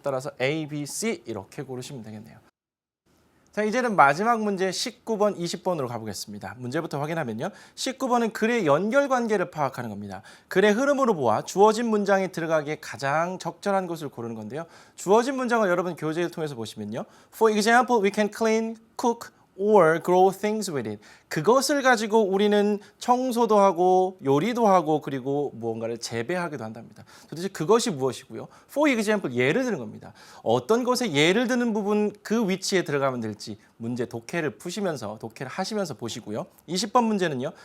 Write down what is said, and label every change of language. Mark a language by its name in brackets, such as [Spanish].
[Korean] 따라서 A, B, C 이렇게 고르시면 되겠네요. 자, 이제는 마지막 문제 19번, 20번으로 가보겠습니다. 문제부터 확인하면요. 19번은 글의 연결관계를 파악하는 겁니다. 글의 흐름으로 보아 주어진 문장에 들어가기에 가장 적절한 것을 고르는 건데요. 주어진 문장을 여러분 교재를 통해서 보시면요. [English] For example, we can clean, cook, or grow things with it. [Korean] 그것을 가지고 우리는 청소도 하고 요리도 하고 그리고 무언가를 재배하기도 한답니다. 도대체 그것이 무엇이고요? For example, 예를 드는 겁니다. 어떤 것에 예를 드는 부분 그 위치에 들어가면 될지 문제 독해를 푸시면서 독해를 하시면서 보시고요. 20번 문제는요.